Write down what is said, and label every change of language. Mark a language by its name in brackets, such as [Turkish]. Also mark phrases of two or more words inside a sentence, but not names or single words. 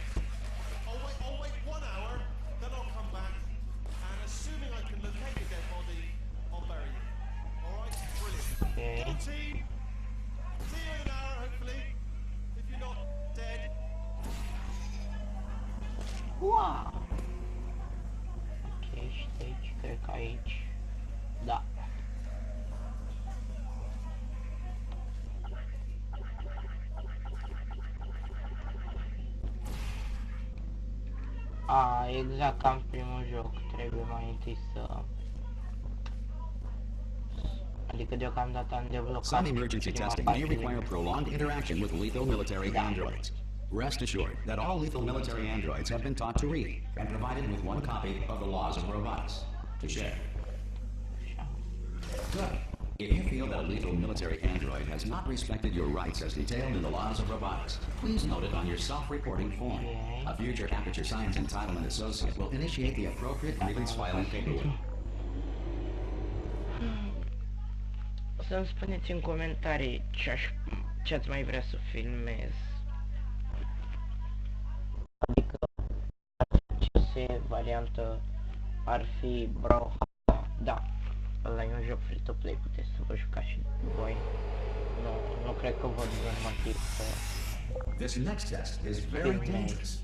[English] I'll wait 1 hour, then I'll come back, and assuming I can locate your dead body, I'll bury you. Alright? Brilliant. Okay. Go team! See you in an hour, hopefully. If you're not dead. Wow. Ok, stage, [Romanian] cred că aici. Da. Exact ca în primul joc, trebuie mai întâi să... Adică deocamdată am deblocat [English] Some emergency testing may require prolonged interaction with lethal military androids. Rest assured that all lethal military androids have been taught to read and provided with one copy of the laws of robotics to share. Good. If you feel that a lethal military android has not respected your rights as detailed in the laws of robotics, please note it on your self-reporting form. A future Aperture Science Entitlement Associate will initiate the appropriate grievance filing paperwork. [Romanian] Să-mi spuneți în comentarii ce ați mai vrea să filmez. Adică ce variantă ar fi Brawlhalla. Da, ăla e un joc [English] free-to-play, [Romanian] puteți să vă jucați și voi. Nu cred că văd un motiv să... [English] This next test is very dangerous.